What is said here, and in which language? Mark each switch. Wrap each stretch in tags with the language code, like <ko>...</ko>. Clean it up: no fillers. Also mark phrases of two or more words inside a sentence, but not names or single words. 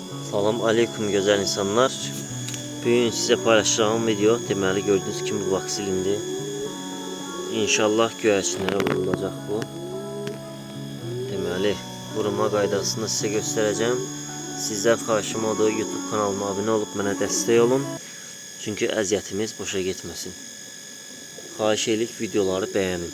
<tr>Salam aleyküm güzel insanlar. Bugün size paylaşacağım video deməli gördüğünüz kimi bu vaksilindi.</tr> <az>İnşallah göyərçinlərə vurulacaq bu. Deməli vurulma qaydasını sizə göstərəcəm. Sizdən xahişim odur, YouTube kanalıma abunə olub mənə dəstək olun. Çünki əziyyətimiz boşa getməsin. Xahiş edirik videoları bəyənin.</az>